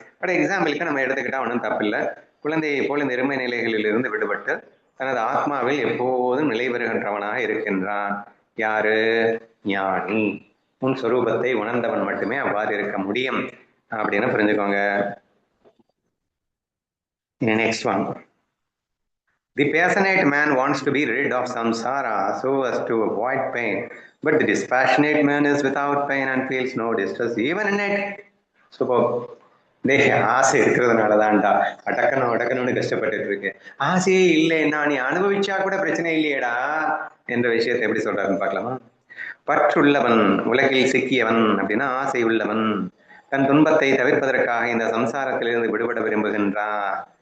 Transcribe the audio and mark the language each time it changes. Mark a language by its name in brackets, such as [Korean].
[Tamil] But எக்ஸாம்பிளுக்கு நம்ம எடுத்துக்கிட்டா ஒன்றும் தப்பு இல்லை. குழந்தையை போல இந்த இருமை நிலைகளில் இருந்து விடுபட்டு தனது ஆத்மாவில் எப்போதும் நிலை பெறுகின்றவனாக இருக்கின்றான். யாரு? ஞானி. உன் சொரூபத்தை உணர்ந்தவன் மட்டுமே அவ்வாறு இருக்க முடியும் அப்படின்னு புரிஞ்சுக்கோங்க. [English] Next one. The passionate man wants to be rid of samsara so as to avoid pain, but the dispassionate man is without pain and feels no distress even in it. Superb. [Tamil] ஆசை இருக்கிறதுனாலதான்டா அடக்கணும்னு கஷ்டப்பட்டு இருக்கு. ஆசையே இல்லைன்னா நீ அனுபவிச்சா கூட பிரச்சனை இல்லையேடா என்ற விஷயத்தை எப்படி சொல்றாருன்னு பார்க்கலாமா? பற்றுள்ளவன் உலகில் சிக்கியவன் அப்படின்னா ஆசை உள்ளவன் தன் துன்பத்தை தவிர்ப்பதற்காக இந்த சம்சாரத்திலிருந்து விடுபட விரும்புகின்றான்.